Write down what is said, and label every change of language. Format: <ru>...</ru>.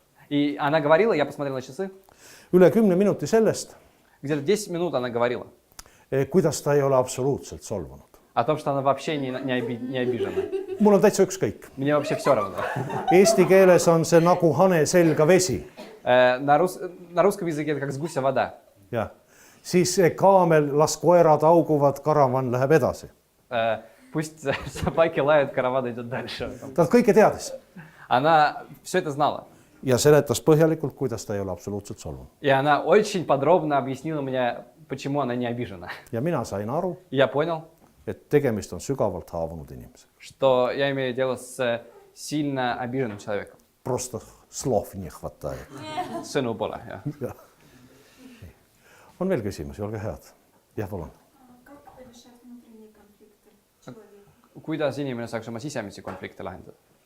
<ru>И она говорила, я посмотрел на часы,</ru> <et>üle 10 minuti sellest,</et> <ru>где-то 10 минут она говорила</ru> <et>kuidas ta ei ole absoluutselt solvunud.</et> <ru>о том, что она вообще не обижена.</ru> <et>Mul on täitsa ükskõik.</et> <ru>Мне вообще все равно.</ru> <et>Eesti keeles on see nagu hane selga vesi.</et> <ru>На русском языке это как с гуся вода.</ru> <et>Ja siis see kaamel, las koerad auguvad, karavan läheb edasi.</et> <ru>Пусть собаки лают, караван идет дальше.</ru> <et>Ta kõike teadis</et> <ru>Она все это знала.</ru> <et>ja seletas põhjalikult, kuidas ta ei ole absoluutselt solvunud.</et> <ru>И она очень подробно объяснила мне, почему она не обижена.</ru> <et>Ja mina sain aru,</et> <ru>И я понял,</ru> <et>et tegemist on sügavalt haavunud inimesega.</et> <ru>что я имею дело с сильно обиженным человеком. Просто slov не хватает.</ru> <et>Sõnu pole, jah. Ja. On veel küsimusi, olge head. Jah, palun.</et> <ru>Как решать внутренние конфликты человека?</ru> <et>Kuidas inimene saaks oma sisemisi konflikte lahendada?</et>